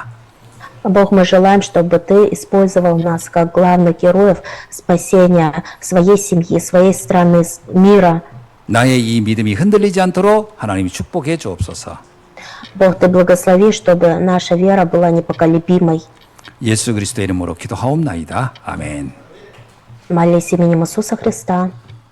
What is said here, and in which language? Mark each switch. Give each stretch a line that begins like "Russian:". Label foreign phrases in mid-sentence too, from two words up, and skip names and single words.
Russian: Бог, мы желаем, чтобы Ты использовал нас как главных героев спасения своей семьи, своей страны, мира.
Korean: 나의 이 믿음이 흔들리지 않도록 하나님이 축복해 주옵소서.
Russian: Бог, Ты благослови, чтобы наша вера была непоколебимой.
Korean: 예수 그리스도의 이름으로 기도하옵나이다. 아멘.
Russian: Молись именем Иисуса Христа.